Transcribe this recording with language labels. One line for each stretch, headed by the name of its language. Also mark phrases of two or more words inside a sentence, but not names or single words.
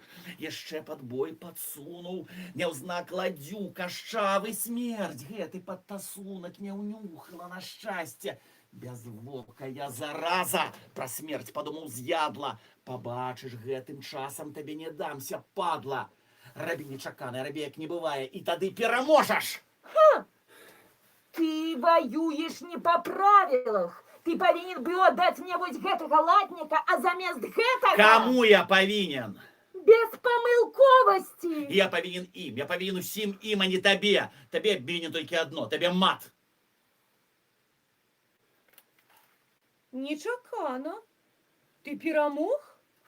Belarusian: Яшчэ пад бой падсунуў няўзнак ладдзю кашчавы смерць. Гэты падтасунак не ўнюхала на шчасце. Бязвокая зараза, пра смерць падумаў з'ядла. Пабачыш, гэтым часам табе не дамся, падла. Рабі нечаканае, рабі як не бывае, і тады пераможаш.
Russian: Ты воюешь не по правилах. Ты повинен был отдать мне вот
Belarusian: гэтага латніка, а замест гэтага... Кому я павінен? Без памылковасці. Я павінен ім, я павінен усім ім, а не табе. Табе абвінен толькі адно, табе мат. Нечакано. Ты перамог?